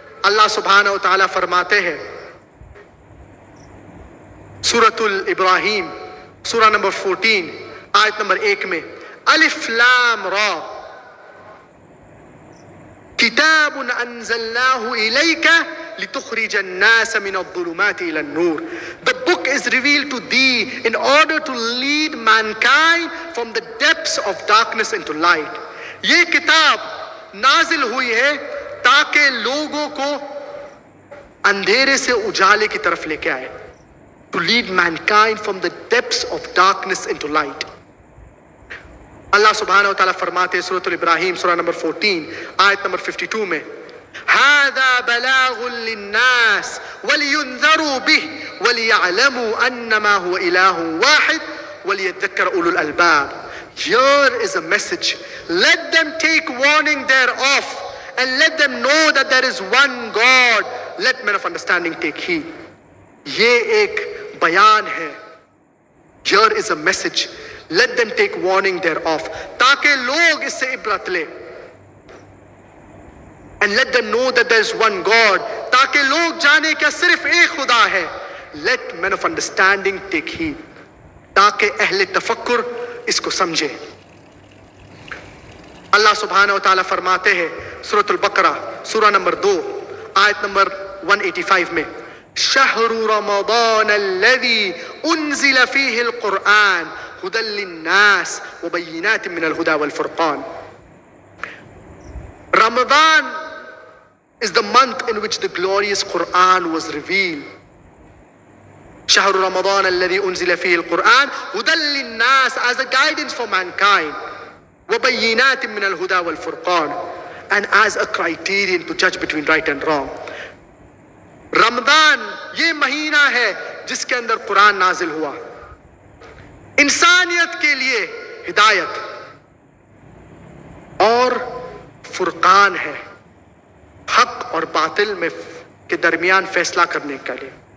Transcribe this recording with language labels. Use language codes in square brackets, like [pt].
[ur] اللہ سبحانہ و تعالیٰ فرماتے ہیں سورۃ الابراہیم سورہ نمبر 14 آیت نمبر 1 میں [ar] الف لام را کتاب انزلناه الیک لتخرج الناس من الظلمات الى النور. [en] The book is revealed to thee in order to lead mankind from the depths of darkness into light. [ur] یہ کتاب نازل ہوئی ہے تاکہ لوگوں کو اندھیرے سے اجالے کی طرف لے کے آئے. [en] To lead mankind from the depths of darkness into light. [ur] اللہ سبحانہ وتعالیٰ فرماتے ہیں سورۃ الابراہیم سورہ نمبر 14 آیت نمبر 52 میں [ar] هذا بلاغ للناس ولينذروا به وليعلموا انما هو اله واحد وليذكر اولو الالباب. [en] Here is a message. Let them take warning thereof and let them know that there is one God. Let men of understanding take heed. [ur] یہ ایک بیان ہے. [en] Here is a message. Let them take warning thereof. [ur] تاکہ لوگ اس سے عبرت لیں. [en] And let them know that there is one God. [ur] تاکہ لوگ جانے کہ صرف ایک خدا ہے. [en] Let men of understanding take heed. [ur] تاکہ اہل تفکر اس کو سمجھے. اللہ سبحانہ و تعالیٰ فرماتے ہیں سورۃ البقرہ سورہ نمبر 2 آیت نمبر 185 میں [ar] شہر رمضان الذی انزل فیہ القرآن ہدی للناس وبینات من الہدی والفرقان. [en] Ramadan is the month in which the glorious Quran was revealed. [ar] شهر رمضان الذي أنزل فيه القرآن هدى للناس [en] as a guidance for mankind [ar] وبينات من الهدى والفرقان [en] and as a criterion to judge between right and wrong. [ur] رمضان یہ مہینہ ہے جس کے اندر قرآن نازل ہوا. انسانیت کے لیے ہدایت اور فرقان ہے حق اور باطل میں کے درمیان فیصلہ کرنے کے لیے.